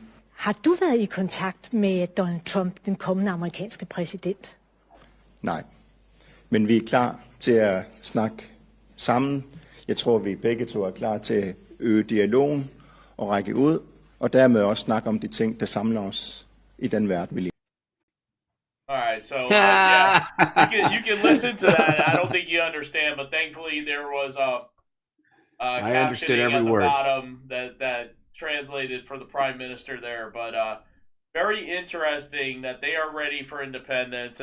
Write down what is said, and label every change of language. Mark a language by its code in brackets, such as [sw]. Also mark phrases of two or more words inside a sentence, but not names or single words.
[da] Har du været i kontakt med Donald Trump, den kommende amerikanske præsident? Nej, men vi er klar til at snakke sammen. Jeg tror, vi begge to er klar til at øge dialogen og række ud, og dermed også snakke om de ting, der samler os i den verden, vi lever. [en] All right, so yeah, you can listen to that. I don't think you understand, but thankfully there was I understood captioning every at the word. bottom that translated for the prime minister there. But very interesting that they are ready for independence.